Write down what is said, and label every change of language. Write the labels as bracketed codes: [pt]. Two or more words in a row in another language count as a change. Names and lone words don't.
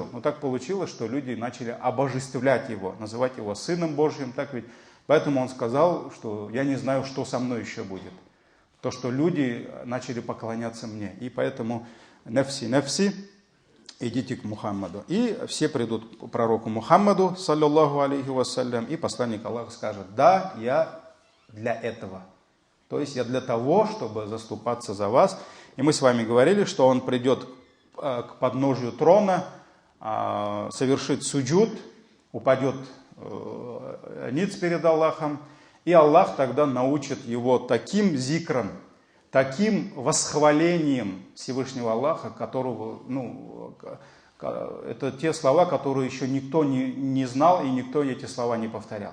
[ru] Но так получилось, что люди начали обожествлять его, называть его Сыном Божьим. Так ведь? Поэтому он сказал, что я не знаю, что со мной еще будет. То, что люди начали поклоняться мне. И поэтому нефси, идите к Мухаммаду. И все придут к пророку Мухаммаду, [ar] صلى الله عليه وسلم, [ru] и посланник Аллаха скажет, да, я для этого. То есть я для того, чтобы заступаться за вас. И мы с вами говорили, что он придет к подножию трона, совершит суджуд, упадет ниц перед Аллахом, и Аллах тогда научит его таким зикром, таким восхвалением Всевышнего Аллаха, которого, это те слова, которые еще никто не знал, и никто эти слова не повторял.